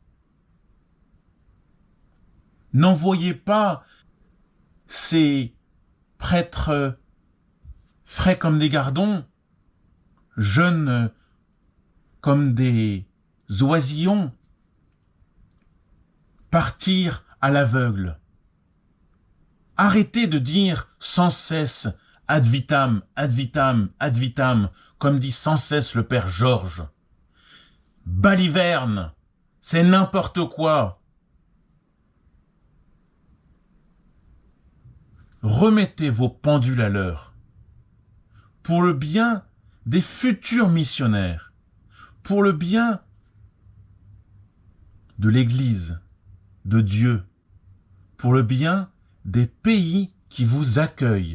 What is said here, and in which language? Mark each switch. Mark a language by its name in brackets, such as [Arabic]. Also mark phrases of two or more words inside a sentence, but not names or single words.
[French] N'envoyez pas ces prêtres frais comme des gardons, jeunes comme des oisillons, partir à l'aveugle. Arrêtez de dire sans cesse [Latin] ad vitam, ad vitam, ad vitam, [French] comme dit sans cesse le père Georges. Baliverne, c'est n'importe quoi. Remettez vos pendules à l'heure. Pour le bien des futurs missionnaires, pour le bien de l'Église, de Dieu, pour le bien des pays qui vous accueillent.